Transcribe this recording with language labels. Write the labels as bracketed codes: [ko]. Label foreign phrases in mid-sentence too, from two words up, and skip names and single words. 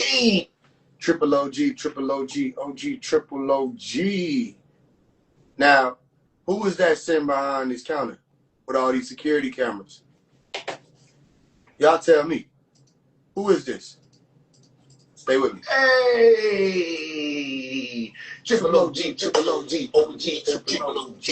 [en] Triple OG, OG, triple OG. Now, who is that sitting behind this counter with all these security cameras? Y'all tell me. Who is this? Stay with me. Hey, triple OG, OG, triple OG.